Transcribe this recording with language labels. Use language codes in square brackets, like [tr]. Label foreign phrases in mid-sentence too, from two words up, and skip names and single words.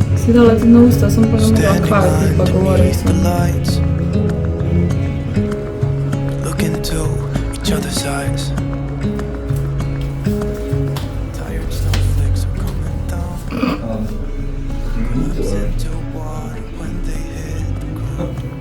[sl] ti dala tudi na usta, sem pa ne mogla kaj, ti pa govorim sem. [en] lights, look into each other's eyes. Tired snowflakes are coming down. Gloves into water when they hit the ground.